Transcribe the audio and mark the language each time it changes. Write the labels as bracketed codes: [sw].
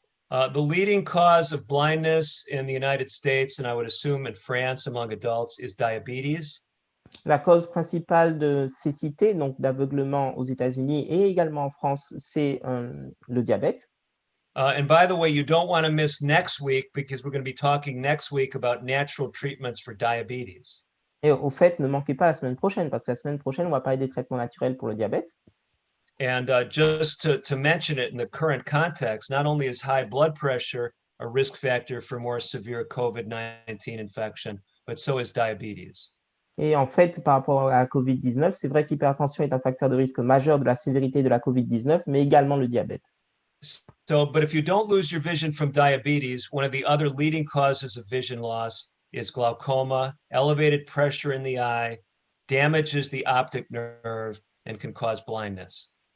[en] The leading cause of blindness in the United States, and I would assume in France among adults, is diabetes. [fr] La cause principale de cécité, donc d'aveuglement aux États-Unis et également en France, c'est le diabète. [en] And by the way, you don't want to miss next week because we're going to be talking next week about natural treatments for diabetes. [fr] Et au fait, ne manquez pas la semaine prochaine, parce que la semaine prochaine, on va parler des traitements naturels pour le diabète. [en] And just to mention it in the current context, not only is high blood pressure a risk factor for more severe COVID-19 infection, but so is diabetes. [fr] Et en fait, par rapport à la Covid-19, c'est vrai que l'hypertension est un facteur de risque majeur de la sévérité de la Covid-19, mais également le diabète. [en] So, but if you don't lose your vision from diabetes, one of the other leading causes of vision loss is glaucoma. Elevated pressure in the eye damages the optic nerve and can cause blindness.